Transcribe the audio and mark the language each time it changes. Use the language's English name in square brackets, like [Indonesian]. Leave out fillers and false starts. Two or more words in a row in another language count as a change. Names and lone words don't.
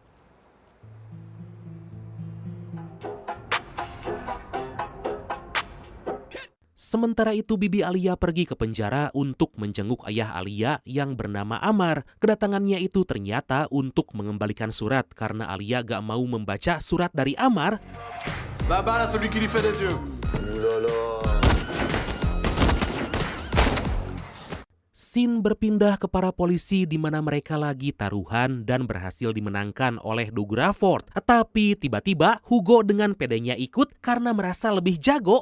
[Indonesian] Sementara itu bibi Alia pergi ke penjara untuk menjenguk ayah Alia yang bernama Amar. Kedatangannya itu ternyata untuk mengembalikan surat karena Alia gak mau membaca surat dari Amar. [French] Baba, là, celui qui lui fait des yeux. [Indonesian] Scene berpindah ke para polisi di mana mereka lagi taruhan dan berhasil dimenangkan oleh Doug Rafford. Tapi tiba-tiba Hugo dengan pedenya ikut karena merasa lebih jago.